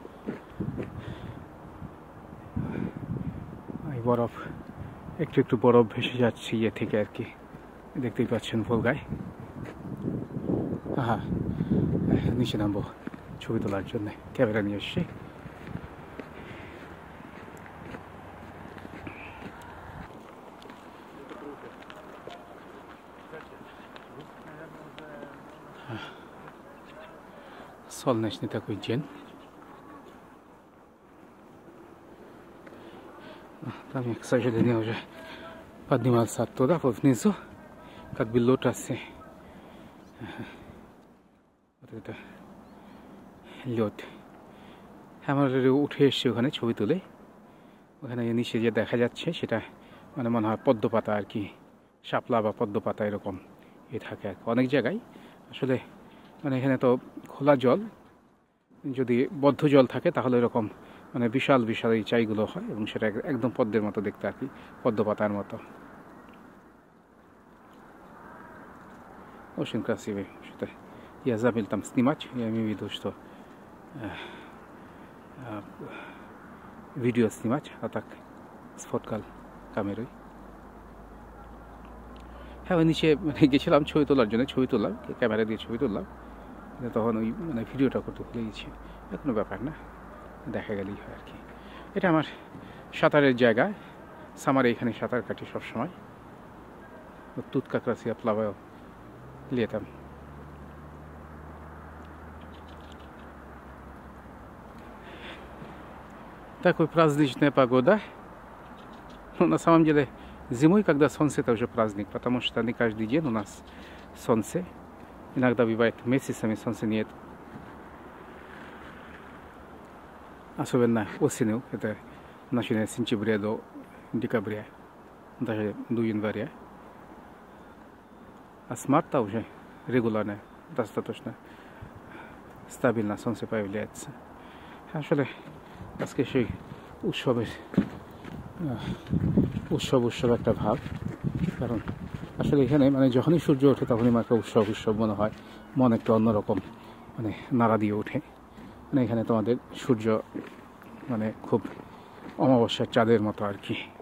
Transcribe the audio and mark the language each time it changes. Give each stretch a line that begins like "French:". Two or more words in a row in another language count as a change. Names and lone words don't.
Bangla: বরফ একটু একটু বরফ ভেসে যাচ্ছে ইয়ে থেকে আর কি, দেখতেই পাচ্ছেন ভোলগায়। নিচে নামবো ছবি তোলার জন্য, ক্যামেরা নিয়ে এসছি।
Russian: Солнечный такой день. Там я, к сожалению, уже поднимался оттуда, внизу, как бы лотосы. Вот это лед.
Bangla: আমরা উঠে এসেছি ওখানে ছবি তুলে। ওখানে নিচে যে দেখা যাচ্ছে সেটা মানে মনে হয় পদ্ম পাতা আর কি, শাপলা বা পদ্ম পাতা এরকম থাকে আর অনেক জায়গায়। আসলে মানে এখানে তো খোলা জল, যদি বদ্ধ জল থাকে তাহলে এরকম মানে বিশাল বিশাল এই চাইগুলো হয় এবং সেটা একদম পদ্মের মতো দেখতে আর কি, পদ্ম পাতার মতো।
Russian: Очень красивый. Что-то я забыл там снимать, я имею в виду, что видео снимать, а так сфоткал камерой.
Bangla: হ্যাঁ, ওই নিচে মানে গেছিলাম ছবি তোলার জন্য, ছবি তুললাম, ক্যামেরা দিয়ে ছবি তুললাম, তখন ওই মানে ভিডিওটা করতে ভুলে গেছি। কোনো ব্যাপার না, দেখা গেলেই হয় আর কি। এটা আমার সাঁতারের জায়গা, সামারে এখানে সাঁতার কাটি সবসময়।
Russian: Тут как раз я плаваю летом. Такой праздничная погода. Ну, на самом деле, зимой, когда солнце, это уже праздник, потому что не каждый день у нас солнце. Иногда бывает месяцами солнца нет. Особенно осенью, это начиная с сентября до декабря, даже до января. А с марта уже регулярно, достаточно стабильно солнце появляется.
Bangla: আসলে আজকে সেই উৎসব একটা ভাব, কারণ আসলে এখানে মানে যখনই সূর্য ওঠে তখনই একটা উৎসব মনে হয়, মন একটু অন্যরকম মানে নাড়া দিয়ে ওঠে। মানে এখানে তোমাদের সূর্য মানে খুব অমাবস্যার চাঁদের মতো আর কি।